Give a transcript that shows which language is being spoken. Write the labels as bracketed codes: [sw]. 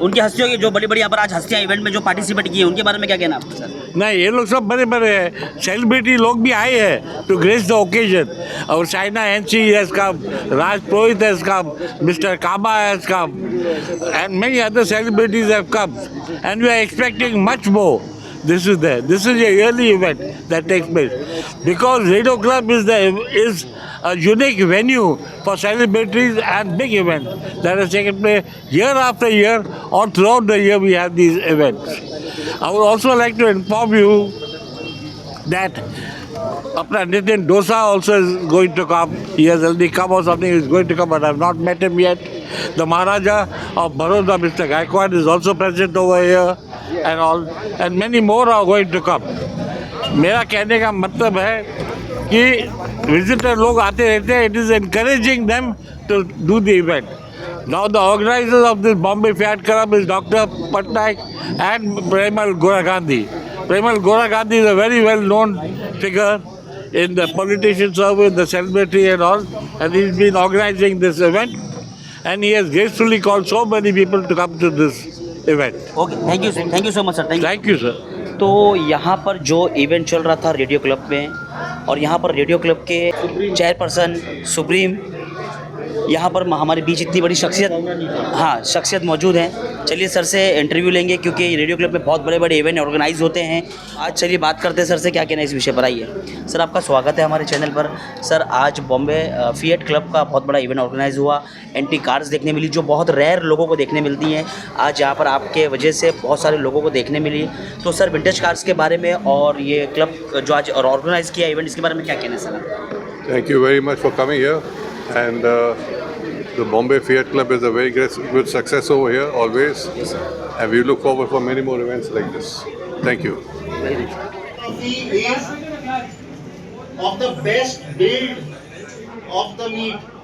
[hi] उनकी हस्तियों की जो बड़ी बड़ी यहाँ पर आज हस्तियाँ इवेंट में जो पार्टिसिपेट की है उनके बारे में क्या कहना है आपका सर? नहीं, ये लोग सब बड़े बड़े सेलिब्रिटी लोग भी आए हैं [en] To grace the occasion. और Shaina NC has come, Raj Purohit has come, mister Kaba has come, and many other celebrities have come, and we are expecting much more. This is a yearly event that takes place because Radio Club is a unique venue for celebrities and big events that are taken place year after year, or throughout the year we have these events. I would also like to inform you that Apna Nitin Dosa also is going to come. He has already come or something. He is going to come, but I have not met him yet. The Maharaja of Baroda, Mr. Gaikwad, is also present over here, and all, and many more are going to come. [hi] मेरा कहने का मतलब है कि visitor लोग आते रहते हैं. [en] It is encouraging them to do the event. Now the organizers of this Bombay Fiat Club is Dr. Patnaik and Premal Gora Gandhi. Premal Gora Gandhi is a very well-known figure in the politician circle, the celebrity and all, and he's been organizing this event, and he has gracefully called so many people to come to this event. Okay, thank you so much sir. Thank you, sir. [hi] तो यहाँ पर जो event चल रहा था radio club में, और यहाँ पर रेडियो क्लब के चेयरपर्सन सुप्रीम यहाँ पर हमारे बीच इतनी बड़ी शख्सियत, हाँ शख्सियत मौजूद हैं। चलिए सर से इंटरव्यू लेंगे क्योंकि रेडियो क्लब में बहुत बड़े बड़े इवेंट ऑर्गेनाइज होते हैं। आज चलिए बात करते हैं सर से, क्या कहना है इस विषय पर। आइए सर, आपका स्वागत है हमारे चैनल पर। सर आज बॉम्बे फिएट क्लब का बहुत बड़ा इवेंट ऑर्गेनाइज हुआ, एंटी कार्स देखने मिली जो बहुत रेयर लोगों को देखने मिलती हैं। आज यहाँ पर आपके वजह से बहुत सारे लोगों को देखने मिली। तो सर विंटेज कार्स के बारे में और ये क्लब जो आज ऑर्गेनाइज किया इवेंट, इसके बारे में क्या कहना है sir? [en] Thank you very much for coming here. And the Bombay Fiat Club is a very good success over here, always. And we look forward for many more events like this. Thank you. Trophy is of the best build of the meet.